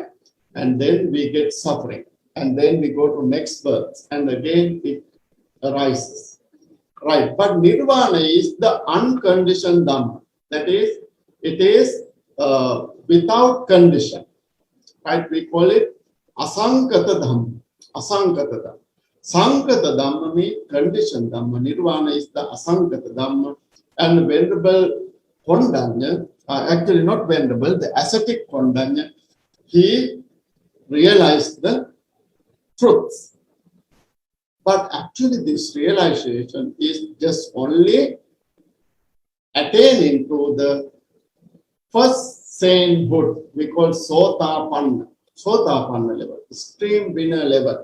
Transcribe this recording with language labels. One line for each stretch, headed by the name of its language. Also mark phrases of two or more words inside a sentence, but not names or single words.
English: And then we get suffering. And then we go to next birth. And again it arises. Right. But nirvana is the unconditioned dhamma. That is, it is without condition. Right? We call it
Pali: asankata dhamma. Asankata dhamma. Sankata dhamma
English: means conditioned dhamma. Nirvana is the
Pali: asankata dhamma.
English: And Venerable Kondanya, actually not Venerable, the ascetic Kondanya, he realized the truth. But actually this realization is just only attaining to the first sainthood, we call Sotapanna level, extreme winner level.